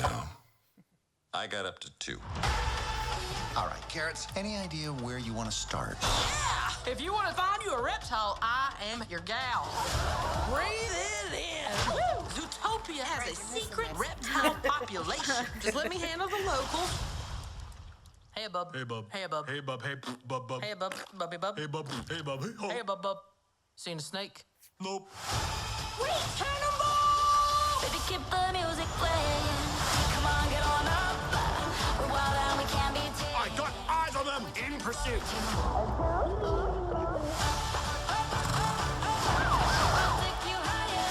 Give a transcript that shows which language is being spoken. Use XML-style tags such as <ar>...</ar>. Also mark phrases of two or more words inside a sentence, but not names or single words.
<en>I got up to 2. All right, Carrots, any idea where you want to start? If you want to find you a reptile, I am your gal. Breathe it in. Woo! Zootopia has a secret reptile population. Just let me handle the locals. Hey, bub. Hey, bub. Hey, bub. Hey, bub. Hey, bub, bub. Hey, bub. Bubby, bub. Hey, bub. Hey, bub. Hey, ho. Hey, bub, bub. Seen a snake? Nope. Wait, cannonball! Baby, keep the music playing. Come on, get on up. We're wild and we can't be tamed. I got eyes on them. In pursuit. I'll take you higher.</en>